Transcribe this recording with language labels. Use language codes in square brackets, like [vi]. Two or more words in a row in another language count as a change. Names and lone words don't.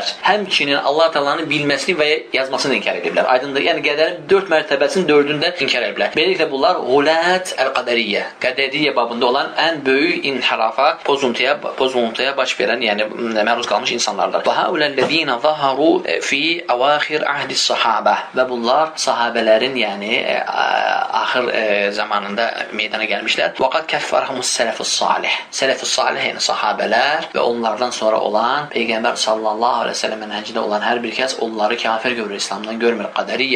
[az] Həmçinin Allah Taala'nın bilməsini və yazmasını inkar edirlər. Aydındır. Yəni qədərin 4 mərtəbəsinin 4-ündə inkar edirlər. Beləliklə bunlar [ar] غلاة القدرية, [az] qədəriyyə babında olan ən böyük inhirafa, pozuntuya baş verən, yəni məruz qalmış insanlardır. [ar] وهؤلاء الذين ظهروا في أواخر عهد الصحابة. [az] Və bunlar sahabələrin, yəni axır zamanında meydana gəlmişlər. Və [ar] قد كفرهم الصالح. [az] Sələf-i salih yəni sahabələr və onlardan sonra olan Peyğəmbər [ar] صلى الله عليه وسلم [az] mənhəcində olan hər bir kəs onları kafir görür, İslamdan görmür, qadariyyə.